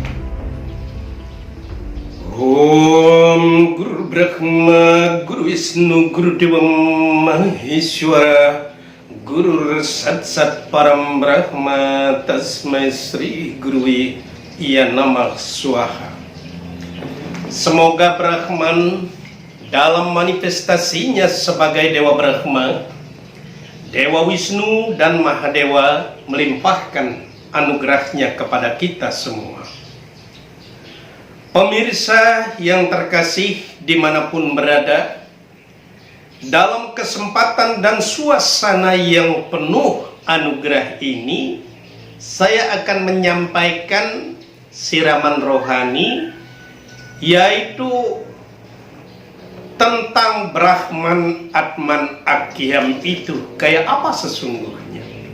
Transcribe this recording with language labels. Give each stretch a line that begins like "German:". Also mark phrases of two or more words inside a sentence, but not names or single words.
Sanskrit: Om Guru Brahma, Guru Wisnu, Guru Dewa Maheshwara, Guru Sat Sat Param Brahma, Tasmai Sri Gurui Ya Namah Swaha.
Indonesian: Semoga Brahman dalam manifestasinya sebagai Dewa Brahma, Dewa Wisnu dan Mahadewa melimpahkan anugerahnya kepada kita semua. Pemirsa yang terkasih dimanapun berada, dalam kesempatan dan suasana yang penuh anugerah ini, saya akan menyampaikan siraman rohani, yaitu tentang
Sanskrit: Brahman Atman Akyam
Indonesian: itu kayak apa sesungguhnya.